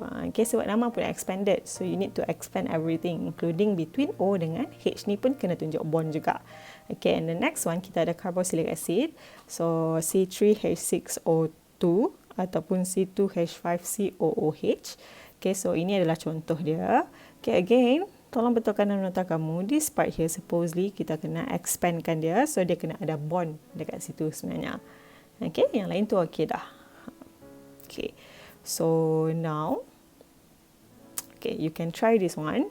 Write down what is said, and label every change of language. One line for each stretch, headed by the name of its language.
English: Okay,
Malay: sebab nama pun
English: expanded. So you need to expand everything including between O
Malay: dengan H ni pun kena tunjuk bond juga.
English: Okay, and the next one
Malay: kita ada
English: carboxylic acid. So C3H6O2 ataupun C2H5COOH.
Malay: Okay, so ini adalah contoh dia. Okay, again, tolong betulkan dalam nota kamu.
English: This part here, supposedly,
Malay: kita kena expandkan dia. So, dia kena ada bond dekat situ sebenarnya. Okay, yang lain tu okay dah.
English: Okay, so now, okay, you can try this one.